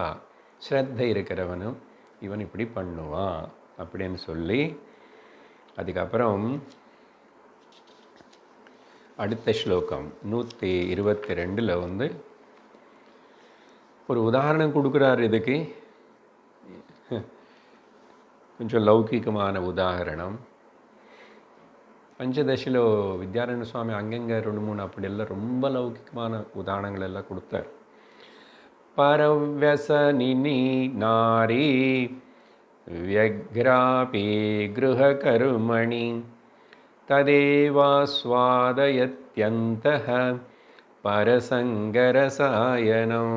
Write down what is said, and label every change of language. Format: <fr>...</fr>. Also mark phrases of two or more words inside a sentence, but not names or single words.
<ta>ஸ்ரத்தை இருக்கிறவனும் இவன் இப்படி பண்ணுவான் அப்படின்னு சொல்லி அதுக்கப்புறம் அடுத்த ஸ்லோகம் 122 ஒரு உதாரணம் கொடுக்குறார்.</ta> <te>இதுக்கு కొంచెం లౌకికమైన ఉదాహరణం. பஞ்சதசிలో வித்யாரண்ய சுவாமி அங்கங்கே 2-3 அப்படியெல்லாம் ரொம்ப லௌகிகமான உதாரணங்கள் எல்லாம் கொடுத்தார்.</te> <sa>परव्यसनिनी नारी व्यग्रापि गृहकर्मणि तदेवास्वादयत्यन्तः परसङ्गरसायनम्.</sa>